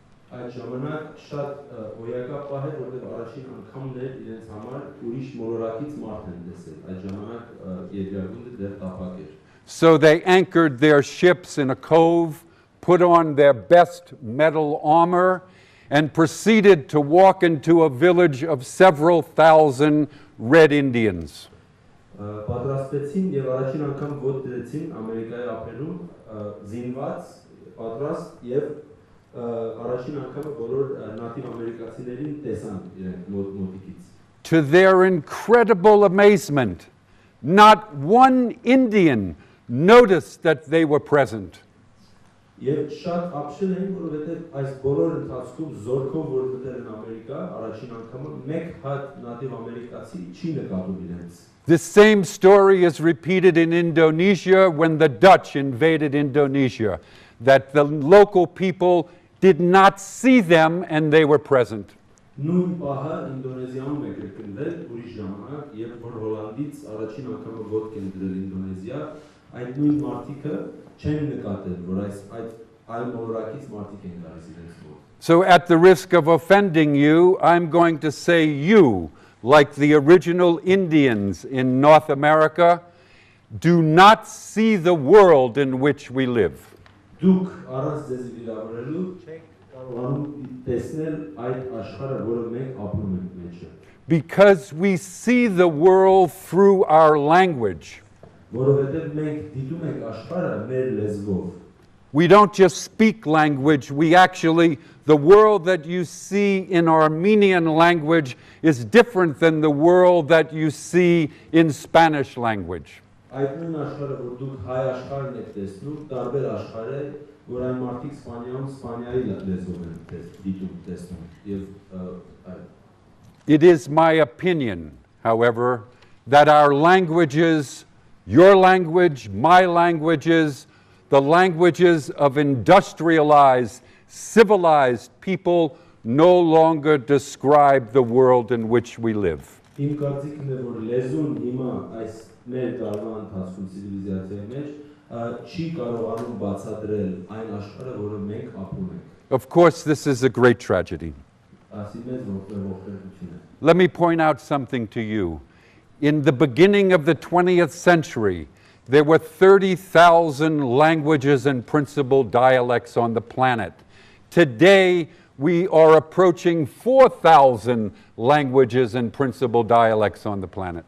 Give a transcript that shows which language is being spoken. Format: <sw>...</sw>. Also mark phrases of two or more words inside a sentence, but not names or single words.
<en>So they anchored their ships in a cove, put on their best metal armor, and proceeded to walk into a village of several thousand Red Indians.</en> <hy>Պատրաստեցին եւ առաջին անգամ ոտ դրեցին Ամերիկայի ափերում զինված, պատրաստ եւ առաջին անգամը բոլոր նատիվ ամերիկացիներին տեսան իրենք մոտիկից.</hy> <en>To their incredible amazement, not one Indian noticed that they were present.</en> <hy>Եվ շատ ապշել էին, որովհետև այս բոլոր ընթացքում զորքով որ մտել են Ամերիկա, առաջին անգամը մեկ հատ նատիվ ամերիկացի չի նկատում իրենց.</hy> <en>This same story is repeated in Indonesia when the Dutch invaded Indonesia, that the local people did not see them and they were present.</en> <hy>Նույն պահը Ինդոնեզիայում է կրկնվել ուրիշ ժամանակ, երբ որ Հոլանդից առաջին անգամը ոտք են դրել Ինդոնեզիա, այդ նույն մարդիկը չեն նկատել, որ այլ մոլորակից մարդիկ են գալիս իրենց մոտ.</hy> <en>So at the risk of offending you, I'm going to say you, like the original Indians in North America, do not see the world in which we live.</en> <hy>Դուք առանց ձեզ վիրավորելու չեք կարողանում տեսնել այդ աշխարհը, որը մենք ապրում ենք մեջը.</hy> <en>Because we see the world through our language.</en> <hy>Որովհետև մենք դիտում ենք աշխարհը մեր լեզվով.</hy> <en>We don't just speak language, the world that you see in Armenian language is different than the world that you see in Spanish language.</en> <hy>Այդ նույն աշխարհը, որ դուք հայ աշխարհն եք տեսնում, տարբեր աշխարհ է, որ այն մարդիկ Սպանիայում Սպանիայի լեզվով են դիտում, տեսնում. Եվ</hy> <en>It is my opinion, however, that our languages, your language, my languages, the languages of industrialized, civilized people no longer describe the world in which we live.</en> <hy>Իմ կարծիքն է, որ լեզուն հիմա այս մեր տարվա ընթացքում ցիվիլիզացիայի մեջ չի կարողանում բացատրել այն աշխարհը, որը մենք ապրում ենք։</hy> <en>Of course, this is a great tragedy.</en> <hy>Ասի մեծ ողջունություն է։</hy> <en>Let me point out something to you. In the beginning of the 20th century, there were 30,000 languages and principal dialects on the planet. Today, we are approaching 4,000 languages and principal dialects on the planet.</en>